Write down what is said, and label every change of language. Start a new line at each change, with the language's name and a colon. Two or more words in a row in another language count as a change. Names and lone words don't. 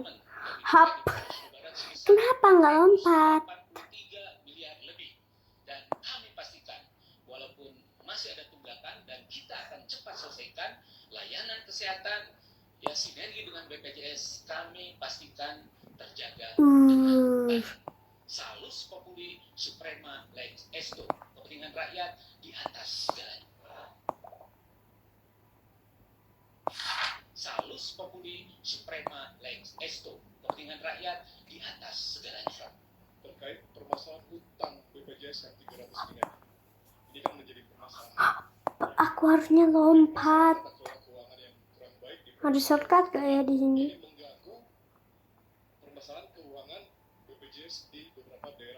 Indonesian: Hap. Kenapa nggak lompat? 83 miliar lebih. Dan kami pastikan walaupun masih ada tunggakan dan kita akan cepat selesaikan layanan kesehatan ya sinergi dengan BPJS kami pastikan terjaga dengan baik.
Latin: Salus populi suprema lex esto.
Indonesian: Kepentingan rakyat di atas segalanya.
Latin: Salus populi suprema lex esto.
Indonesian: Kepentingan rakyat di atas segalanya. Terkait permasalahan utang BPJS yang 300 miliar. Ini kan menjadi permasalahan. Aku harusnya lompat. Tata kelola keuangan yang kurang baik di Ada shortcut gak ya di sini? ini mengganggu permasalahan keuangan BPJS di beberapa daerah.